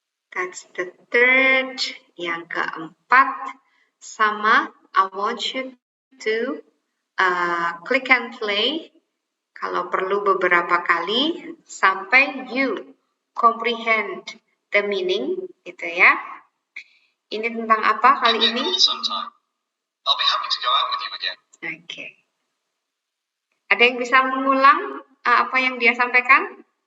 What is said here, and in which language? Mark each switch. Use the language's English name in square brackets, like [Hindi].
[English] That's the third. [Indonesian] Yang keempat, sama, [English] I want you to click and play. [Indonesian] Kalau perlu beberapa kali, sampai [English] you comprehend the meaning, [Indonesian] gitu ya. Ini tentang apa kali ini? [English] I'll be happy to go out with you again. [Indonesian] Oke. Ada yang bisa mengulang apa yang dia sampaikan?